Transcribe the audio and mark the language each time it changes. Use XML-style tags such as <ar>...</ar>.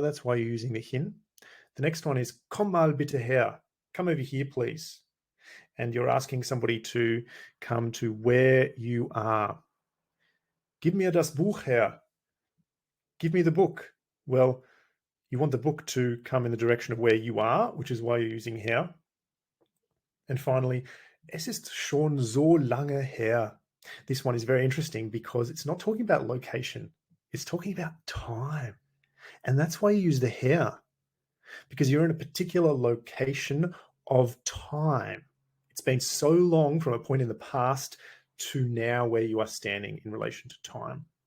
<en>That's why you're using the hin. The next one is</en> <de>komm mal bitte her,</de> <en>come over here please. And you're asking somebody to come to where you are.</en> <de>Gib mir das Buch her,</de> <en>give me the book. Well, you want the book to come in the direction of where you are, which is why you're using her. And finally,</en> <de>es ist schon so lange her.</de> <en>This one is very interesting because it's not talking about location, it's talking about time. And that's why you use the her, because you're in a particular location of time. It's been so long from a point in the past to now where you are standing in relation to time.</en>